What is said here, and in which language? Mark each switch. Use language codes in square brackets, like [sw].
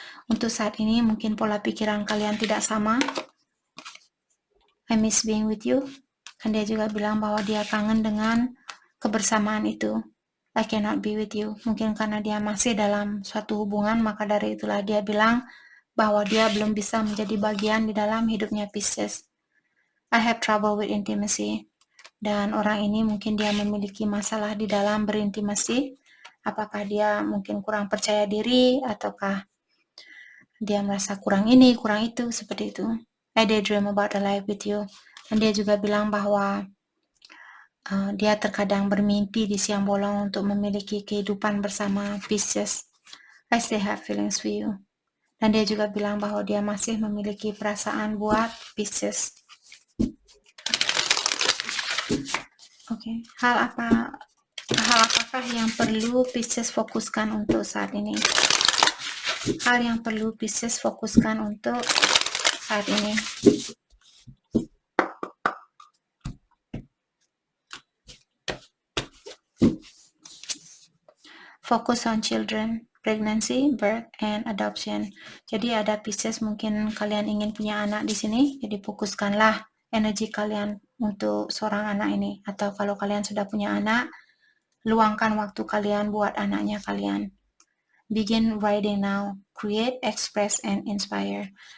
[id] Untuk saat ini mungkin pola pikiran kalian tidak sama. [en] I miss being with you. [id] Dan dia juga bilang bahwa dia kangen dengan kebersamaan itu. [en] I cannot be with you. [id] Mungkin karena dia masih dalam suatu hubungan, maka dari itulah dia bilang bahwa dia belum bisa menjadi bagian di dalam hidupnya Pisces. [en] I have trouble with intimacy. [id] Dan orang ini mungkin dia memiliki masalah di dalam berintimasi. Apakah dia mungkin kurang percaya diri, ataukah dia merasa kurang ini, kurang itu, seperti itu. [en] I daydream about a life with you. [id] Dan dia juga bilang bahwa dia terkadang bermimpi di siang bolong untuk memiliki kehidupan bersama Pisces. [en] I still have feelings for you. [id] Dan dia juga bilang bahwa dia masih memiliki perasaan buat Pisces. Oke. Hal apakah yang perlu Pisces fokuskan untuk saat ini? Hal yang perlu Pisces fokuskan untuk saat ini. [en] Focus on children, pregnancy, birth, and adoption. [id] Jadi ada Pisces, mungkin kalian ingin punya anak di sini, jadi fokuskanlah energi kalian untuk seorang anak ini. Atau kalau kalian sudah punya anak, luangkan waktu kalian buat anaknya kalian. [en] Begin writing now, create, express, and inspire.